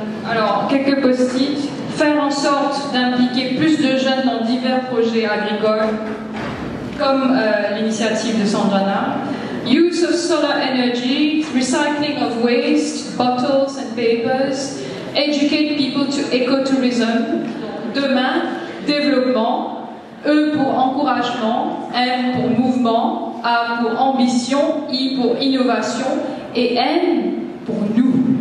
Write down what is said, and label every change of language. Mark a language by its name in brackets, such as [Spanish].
[French] Alors, quelques post-it. Faire en sorte d'impliquer plus de jeunes dans divers projets agricoles, comme l'initiative de Sanjana. [English] Use of solar energy, recycling of waste, bottles and papers, educate people to ecotourism. [French] Demain, développement, E pour encouragement, M pour mouvement, A pour ambition, I pour innovation et N pour nous.